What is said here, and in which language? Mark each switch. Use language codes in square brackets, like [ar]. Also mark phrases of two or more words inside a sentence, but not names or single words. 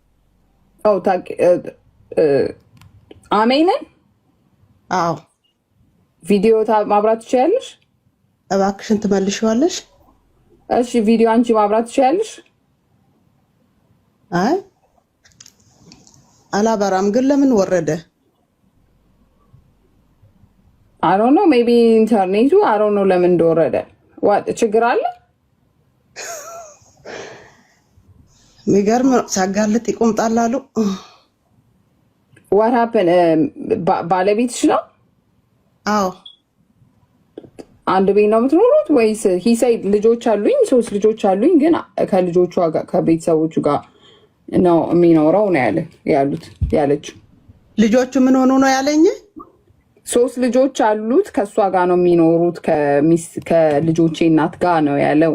[am] አሜንን? አዎ። ቪዲዮ ማብራት ትችያለሽ? እባክሽን ትመልሺዋለሽ? እሺ ቪዲዮ አንቺ ማብራት ትችያለሽ? አይ አላበራም። ግን ለምን ወረደ? [en] I don't know, maybe ኢንተርኔቱ I don't know [am] ለምን እንደወረደ። ችግር አለ? የሚገርም ሲያጋልጥ ይቆምጣል አሉ። [en] What happened? [am] ባለቤትሽ ነው? አዎ። አንድ ቤት ነው የምትኖሩት ወይስ? [en] he said [am] ልጆች አሉኝ፣ 3 ልጆች አሉኝ፣ ግን ከልጆቹ ጋር ከቤተሰቦቹ ጋር ነው የሚኖረው ነው ያሉት ያለችው። ልጆቹ ምን ሆኑ ነው ያለኝ? 3 ልጆች አሉት፣ ከእሷ ጋር ነው የሚኖሩት፣ ከልጆቼ እናት ጋር ነው ያለው።